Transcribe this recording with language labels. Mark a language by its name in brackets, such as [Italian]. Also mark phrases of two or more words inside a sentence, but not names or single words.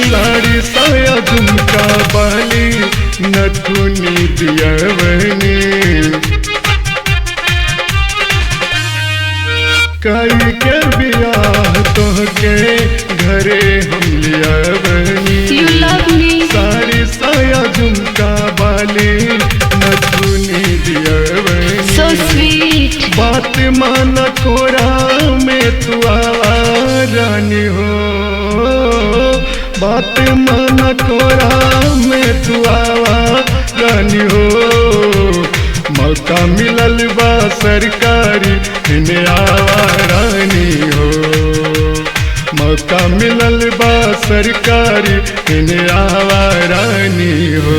[Bhojpuri] साड़ी साया झुमका बाली नथुनी दियावनी। कई के बियाह तोहके घरे हम लियावनी। [English] You love me. [Bhojpuri] साड़ी साया झुमका बाली नथुनी दियावनी। [English] So sweet. [Bhojpuri] बात माना कोरा में तू आवा रानी हो। बात माना कोरा में तू आवा रानी हो। मौका मिलल बा सरकारी हिनियावा रानी हो। मौका मिलल बा सरकारी हिनियावा रानी हो।